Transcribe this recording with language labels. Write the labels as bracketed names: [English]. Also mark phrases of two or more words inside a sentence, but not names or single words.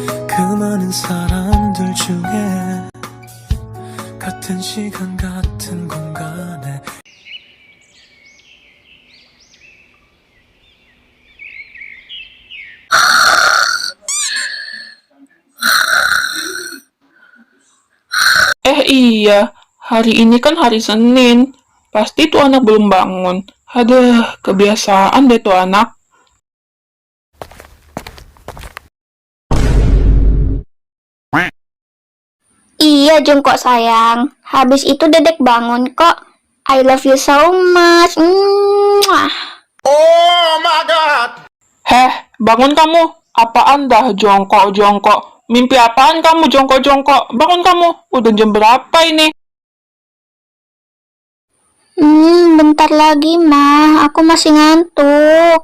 [Korean] 그 많은 사람들 중에 같은 시간 같은 공간에 [Indonesian] Iya, hari ini kan hari Senin. Pasti tuh anak belum bangun. Aduh, kebiasaan deh tuh anak. Iya, jongkok sayang. Habis itu Dedek bangun kok. [English] I love you so much. Mwah. [Indonesian] Heh, bangun kamu. Apaan dah jongkok-jongkok? Mimpi apaan kamu jongkok-jongkok? Bangun kamu. Udah jam berapa ini? Bentar lagi, mah. Aku masih ngantuk.